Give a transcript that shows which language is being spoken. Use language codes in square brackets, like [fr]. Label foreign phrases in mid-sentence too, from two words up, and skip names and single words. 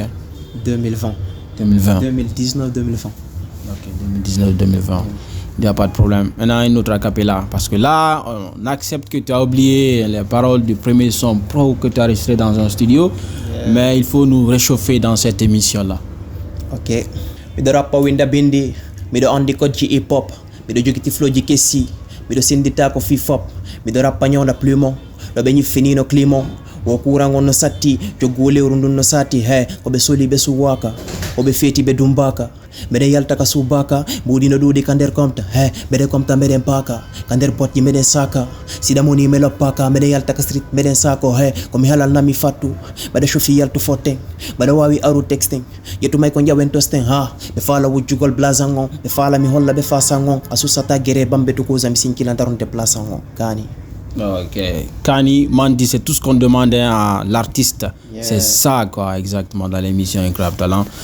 [fr] 2020. 2020. 2019-2020. Ok, 2019-2020. Il n'y a pas de problème. Maintenant, une autre acapella. Parce que là, on accepte que tu as oublié les paroles du premier son pro que tu as enregistré dans un studio. Mais il faut nous réchauffer dans cette émission-là. Ok. [ff] Mido rappa winda bindi, mido andi koji hip hop, mido jogiti flow ji kessi, mido sindita ko fifop, mido rappa nyonda plumo, lo benyi finino climo. Wokurango no sati, jogule urundu no sati, he, kobe soli be suwaka, kobe feti be dumbaka, mede yalta ka subaka, budi no dudi kander komta, he, mede komta mede mpaka, kander poti mede saka, sida moni melo paka, mede yalta ka street mede sako, he, komi halal na mi fatu, mede shofi yaltu foteng, mede wawi aru texting, yetu may konja wentosteng, ha, be fala wujugol blazangon, be fala mi holla be fasangon, asusata gere bambe tukuza misinkila ndaronte plasangon, kani. [fr] Ok. Kani, Mandi, c'est tout ce qu'on demandait à l'artiste. Yeah. C'est ça, quoi, exactement, dans l'émission Incroyable Talent.